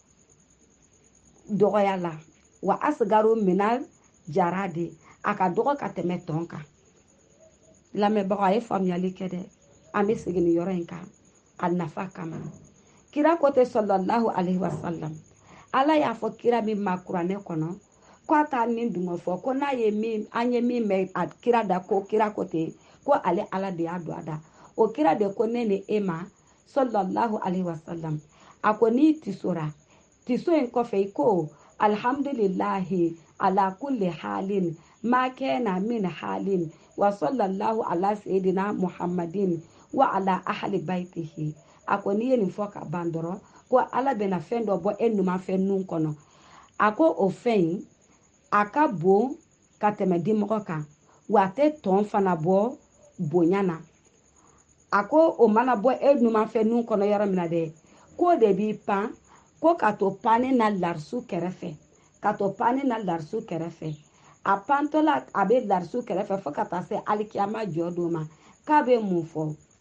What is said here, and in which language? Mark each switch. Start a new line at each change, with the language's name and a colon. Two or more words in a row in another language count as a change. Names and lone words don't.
Bambara: dɔgɔya la
Arabic: وأصغر من الجرادة
Bambara: a ka dɔgɔ ka tɛmɛ tɔn kan lamɛnbagaw a ye faamuyali kɛ dɛ an bɛ segin nin yɔrɔ in kan a nafa kama kira ko tɛ
Arabic: صلى الله عليه وسلم
Bambara: ala y'a fɔ kira min ma kuranɛ kɔnɔ ko a t'a nin dungɔ fɔ ko n'a ye min an ye min mɛn a kira da ko kira ko ten ko ale ala de y'a don a da o kira de ko ne ni e ma
Arabic: صلى الله عليه وسلم
Bambara: a ko n'i tisora tiso in kɔfɛ i ko
Arabic: الحمد لله على كل حال ما كان من حال وصلى الله على سيدنا محمد وعلى أهل بيته
Bambara: a ko n'i ye nin fɔ ka ban dɔrɔn ko ala bɛna fɛn dɔ bɔ e numanfɛn nun kɔnɔ a ko o fɛn in a ka bon ka tɛmɛ dimɔgɔ kan wa a tɛ tɔn fana bɔ bonya na a ko o mana bɔ e numanfɛn nun kɔnɔ yɔrɔ min na dɛ ko de b'i pan ko ka to pani na larisu kɛrɛfɛ ka to pani na larisu kɛrɛfɛ a pantɔla a bɛ larisu kɛrɛfɛ fo ka taa se alikiyama jɔ don ma k'a bɛ mun fɔ